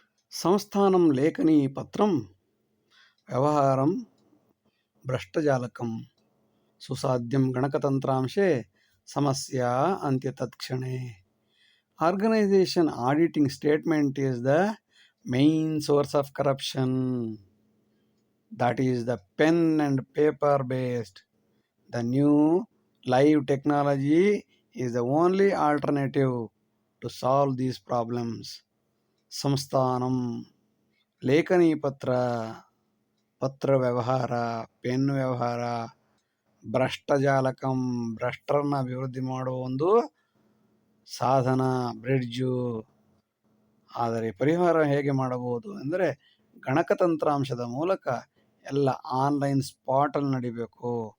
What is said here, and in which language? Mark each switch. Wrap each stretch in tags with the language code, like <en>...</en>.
<sa>ಸಂಸ್ಥಾನಂ ಲೇಖನಿ ಪತ್ರಂ ವ್ಯವಹಾರಂ ಭ್ರಷ್ಟಜಾಲಕಂ ಸುಸಾಧ್ಯಂ ಗಣಕತಂತ್ರಾಂಶೆ ಸಮಸ್ಯಾ ಅಂತ್ಯ ತತ್ಕ್ಷಣೆ.</sa> <en>Organization auditing statement is the main source of corruption. That is the pen and paper based. The new live technology is the only alternative to solve these problems.</en> <sa>ಸಂಸ್ಥಾನಂ ಲೇಖನಿ ಪತ್ರ,</sa> <kn>ಪತ್ರ ವ್ಯವಹಾರ, pen ವ್ಯವಹಾರ, ಭ್ರಷ್ಟಜಾಲಕಂ ಭ್ರಷ್ಟರನ್ನ ಅಭಿವೃದ್ಧಿ ಮಾಡುವ ಒಂದು ಸಾಧನ, ಬ್ರಿಡ್ಜು. ಆದರೆ ಪರಿಹಾರ ಹೇಗೆ ಮಾಡಬಹುದು ಅಂದರೆ ಗಣಕತಂತ್ರಾಂಶದ ಮೂಲಕ ಎಲ್ಲ ಆನ್ಲೈನ್ ಸ್ಪಾಟಲ್ಲಿ ನಡಿಬೇಕು.</kn>